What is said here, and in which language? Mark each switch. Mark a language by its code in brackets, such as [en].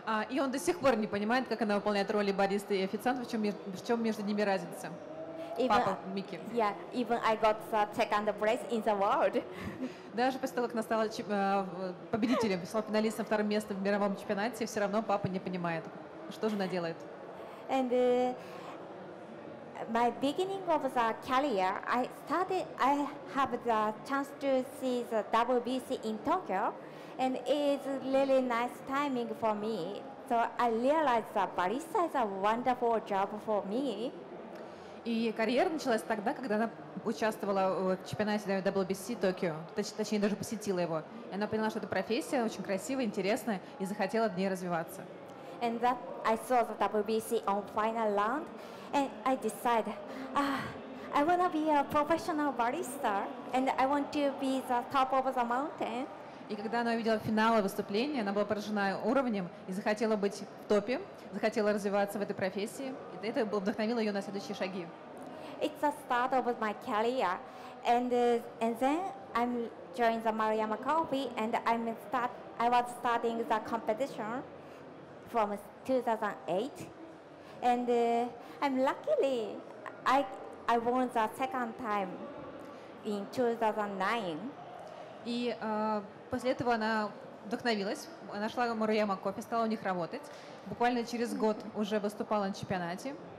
[ru] И он до сих пор не понимает, как она выполняет роли бариста и официанта, в чем между ними разница. Папа Мики. [en] Yeah, even I got the second place in the world. [ru] Даже после того, как она стала победителем, стала финалистом вторым местом в мировом чемпионате, все равно папа не понимает, что же она делает. [en] And my beginning of the career, I have the chance to see the WBC in Tokyo, and it's really nice timing for me. So I realized that barista is a wonderful job for me. [ru] И карьера началась тогда, когда она участвовала в чемпионате WBC Токио, точнее даже посетила его. И она поняла, что эта профессия очень красивая, интересная, и захотела в ней развиваться. [en] And that I saw the WBC on final round, and I decided, I want to be a professional barista, and I want to be the top of the mountain. [ru] И когда она увидела финал выступления, она была поражена уровнем и захотела быть в топе, захотела развиваться в этой профессии. И это вдохновило ее на следующие шаги. [en] It's the start of my career, and then I'm joined the Mировом Coffee, and I was starting the competition from 2008, and I'm luckily I won the second time in 2009. [ru] И после этого она вдохновилась, она шла в Мировом кофе, стала у них работать. Буквально через год уже выступала на чемпионате.